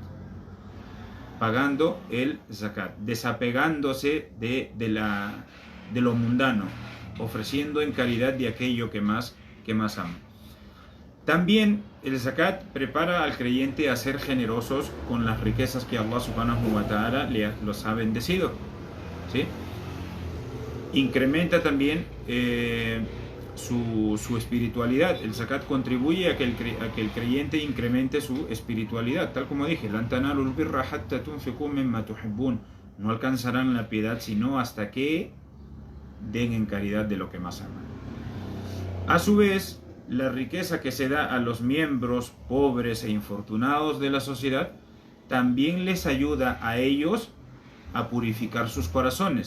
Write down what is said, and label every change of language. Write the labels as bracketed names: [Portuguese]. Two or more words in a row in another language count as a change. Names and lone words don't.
[Spanish] Pagando el zakat, desapegándose de lo mundano, ofreciendo en caridad de aquello que más ama. También el zakat prepara al creyente a ser generosos con las riquezas que [Arabic] الله سبحانه وتعالى [Spanish] los ha bendecido, ¿sí? Incrementa también su espiritualidad. El zakat contribuye a que el creyente incremente su espiritualidad, tal como dije: [Arabic] "لن تنالوا البر حتى تنفقوا مما تحبون", [Spanish] no alcanzarán la piedad sino hasta que den en caridad de lo que más aman. A su vez, la riqueza que se da a los miembros pobres e infortunados de la sociedad también les ayuda a ellos a purificar sus corazones.